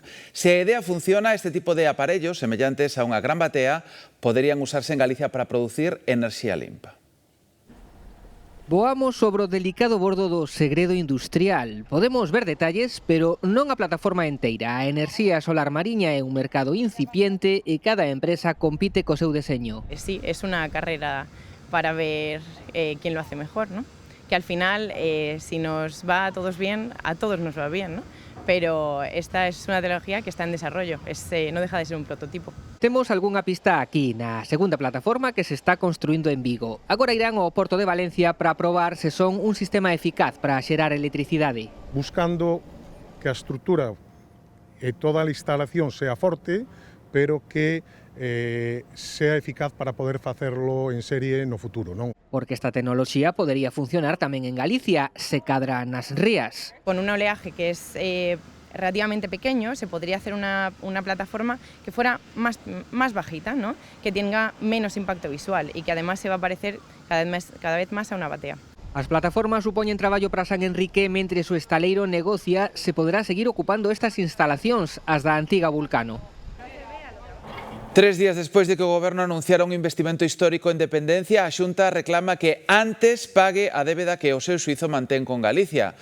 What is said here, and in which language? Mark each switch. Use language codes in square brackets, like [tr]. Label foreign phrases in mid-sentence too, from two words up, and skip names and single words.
[gl] Se a idea funciona, este tipo de aparellos, semellantes a unha gran batea, poderían usarse en Galicia para producir enerxía limpa. Voamos sobre o delicado bordo do segredo industrial. Podemos ver detalles, pero non a plataforma enteira. A enerxía solar mariña é un mercado incipiente e cada empresa compite co seu deseño. [es] Sí, es una carrera para ver quién lo hace mejor, ¿no? Que al final, si nos va a todos bien, a todos nos va bien, ¿no? Pero esta es una tecnología que está en desarrollo, no deja de ser un prototipo. [gl] Temos algunha pista aquí, na segunda plataforma que se está construindo en Vigo. Agora irán ao Porto de Valencia para probar se son un sistema eficaz para xerar electricidade. Buscando que a estrutura e toda a instalación sea forte, pero que sea eficaz para poder facerlo en serie no futuro, non? Porque esta tecnoloxía podería funcionar tamén en Galicia, se cadra nas rías. [es] Con un oleaje que es relativamente pequeño, se podría hacer una plataforma que fuera más bajita, ¿no? Que tenga menos impacto visual y que además se va a parecer cada vez más a una batea. [gl] As plataformas supoñen traballo para San Enrique, mentre o estaleiro negocia se poderá seguir ocupando estas instalacións, as da antiga Vulcano. 3 días despois de que o Goberno anunciara un investimento histórico en dependencia, a Xunta reclama que antes pague a débeda que o seu suizo mantén con Galicia.